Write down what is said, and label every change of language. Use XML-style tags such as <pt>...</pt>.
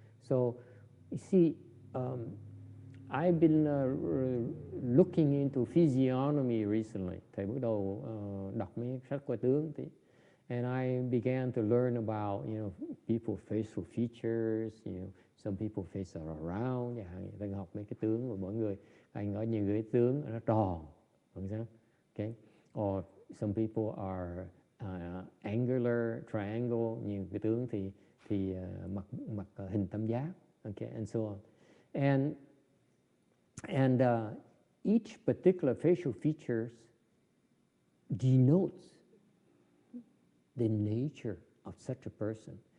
<en>So you see, I've been looking into physiognomy recently.</en> <vi>Thầy bắt đầu đọc mấy sách qua tướng tí.</vi> <en>And I began to learn about, people's facial features, some people's face are round,</en> <vi>thầy học mấy cái tướng của mỗi người. Anh có những cái tướng nó tròn, không sao? Okay?</vi> <en>Or some people are angular, triangle,</en> <vi>nhiều cái tướng thì mặt hình tam giác,</vi> <en>okay, and so on. And each particular facial features denotes the nature of such a person.</en>